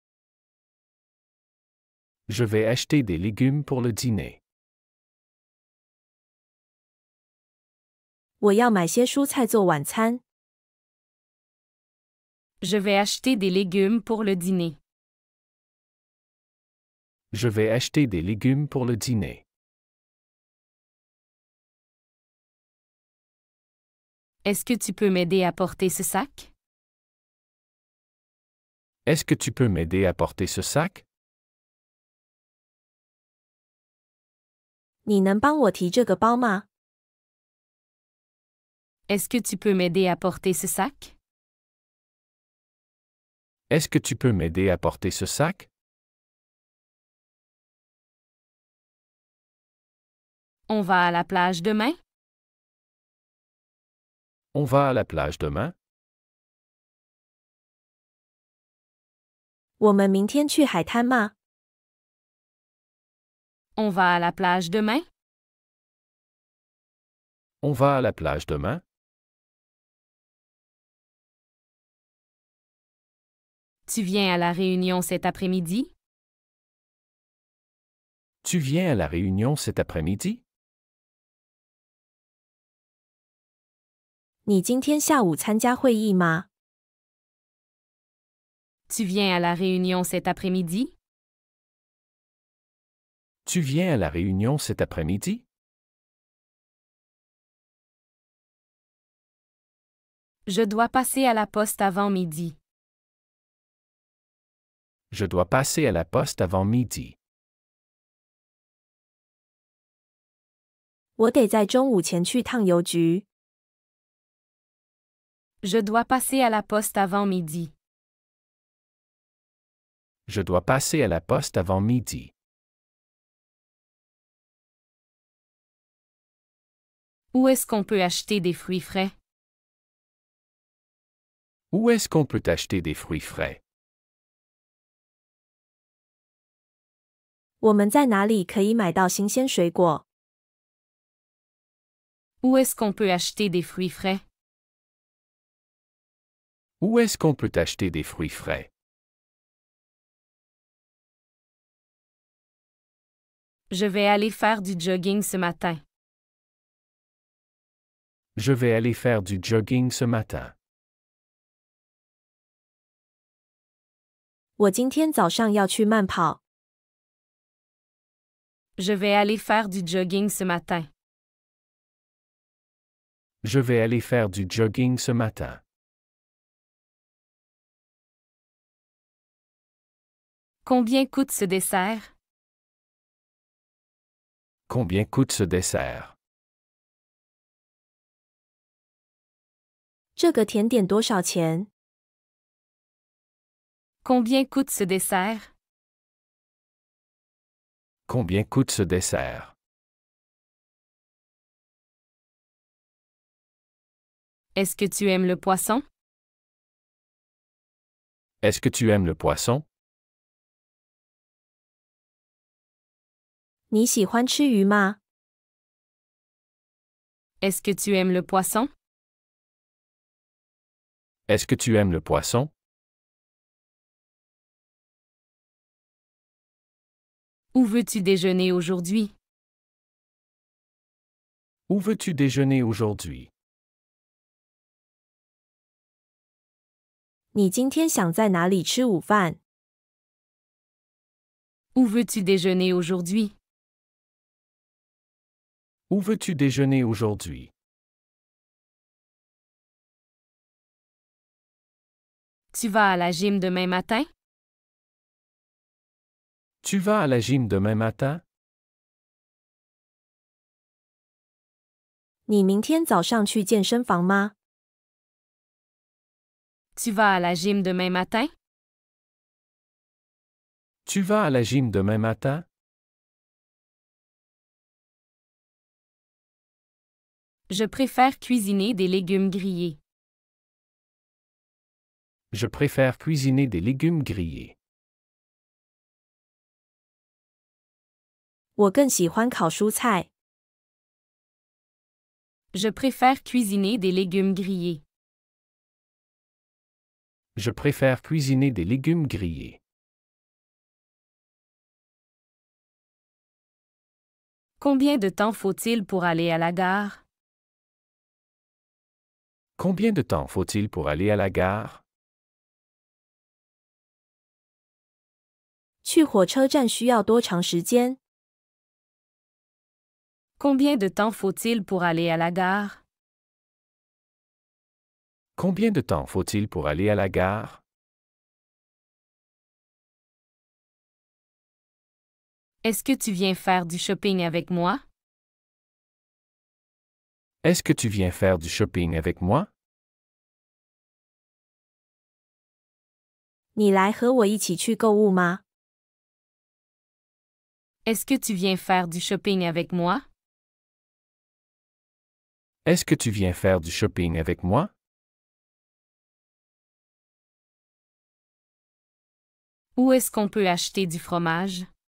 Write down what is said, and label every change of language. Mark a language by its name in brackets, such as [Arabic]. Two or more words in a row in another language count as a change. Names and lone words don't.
[French] Je vais acheter des légumes pour le dîner. [Chinese] 我要买些蔬菜做晚餐。 [French] Je vais acheter des légumes pour le dîner. Je vais acheter des légumes pour le dîner. Est-ce que tu peux m'aider à porter ce sac? Est-ce que tu peux m'aider à porter ce sac? [Chinese] 你能帮我提这个包吗？ [French] Est-ce que tu peux m'aider à porter ce sac? Est-ce que tu peux m'aider à porter ce sac? On va à la plage demain? On va à la plage demain? [Chinese] 我们明天去海滩吗？ [French] On va à la plage demain? On va à la plage demain? Tu viens à la réunion cet après-midi? Tu viens à la réunion cet après-midi? [Chinese] 你今天下午参加会议吗？ [French] Tu viens à la réunion cet après-midi? Tu viens à la réunion cet après-midi? Je dois passer à la poste avant midi. Je dois passer à la poste avant midi. [Chinese] 我得在中午前去趟邮局。 [French] Je dois passer à la poste avant midi. Je dois passer à la poste avant midi. Où est-ce qu'on peut acheter des fruits frais? Où est-ce qu'on peut acheter des fruits frais? [Chinese] 我们在哪里可以买到新鲜水果？ [French] Où est-ce qu'on peut acheter des fruits frais? Où est-ce qu'on peut acheter des fruits frais? Je vais aller faire du jogging ce matin. Je vais aller faire du jogging ce matin. [Chinese] 我今天早上要去慢跑。 [French] Je vais aller faire du jogging ce matin. Je vais aller faire du jogging ce matin. Combien coûte ce dessert? Combien coûte ce dessert? [Chinese] 这个甜点多少钱？ [French] Combien coûte ce dessert? Combien coûte ce dessert? Est-ce que tu aimes le poisson? Est-ce que tu aimes le poisson? [Chinese] 你喜欢吃鱼吗？ [French] Est-ce que tu aimes le poisson? Est-ce que tu aimes le poisson? Où veux-tu déjeuner aujourd'hui? Où veux-tu déjeuner aujourd'hui? [Chinese] 你今天想在哪里吃午饭？ [French] Où veux-tu déjeuner aujourd'hui? Où veux-tu déjeuner aujourd'hui? Tu vas à la gym demain matin? Tu vas à la gym demain matin? [Chinese] 你明天早上去健身房吗？ [French] Tu vas à la gym demain matin? Tu vas à la gym demain matin? Je préfère cuisiner des légumes grillés. Je préfère cuisiner des légumes grillés. [Chinese] 我更喜欢烤蔬菜。 [French] Je préfère cuisiner des légumes grillés. Je préfère cuisiner des légumes grillés. Combien de temps faut-il pour aller à la gare? Combien de temps faut-il pour aller à la gare? [Chinese] 去火车站需要多长时间？ [French] Combien de temps faut-il pour aller à la gare? Combien de temps faut-il pour aller à la gare? Est-ce que tu viens faire du shopping avec moi? Est-ce que tu viens faire du shopping avec moi? [Chinese] 你来和我一起去购物吗？ [French] Est-ce que tu viens faire du shopping avec moi? Est-ce que tu viens faire du shopping avec moi? Où est-ce qu'on peut acheter du fromage?